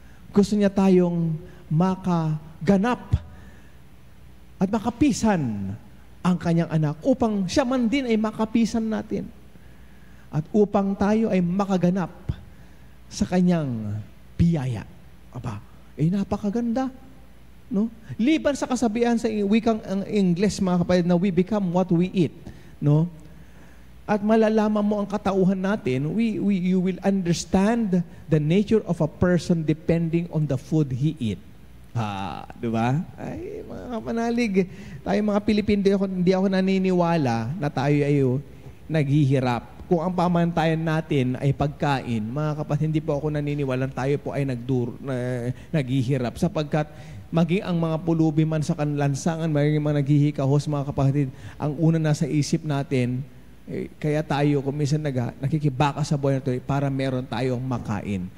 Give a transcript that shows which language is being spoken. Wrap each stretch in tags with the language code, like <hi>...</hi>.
<tl>Gusto niya tayong makaganap at makapisan ang kanyang anak upang siya man din ay makapisan natin. At upang tayo ay makaganap sa kanyang biyaya. Aba, napakaganda. No? Liban sa kasabihan sa wikang Ingles, mga kapatid, na</tl> <en>we become what we eat. No?</en> <tl>At malalaman mo ang katauhan natin,</tl> <en>you will understand the nature of a person depending on the food he eat.</en> <tl>Di ba? Ay, mga kapanalig, tayo mga Pilipino, hindi ako naniniwala na tayo ay naghihirap. Kung ang pamantayan natin ay pagkain, mga kapatid, hindi po ako naniniwala tayo po ay naghihirap. Sapagkat maging ang mga pulubi man sa kanlansangan, maging mga naghihikahos, mga kapatid, ang una nasa isip natin, kaya tayo, kung minsan nakikibaka sa buhay na ito, para meron tayong makain.</tl>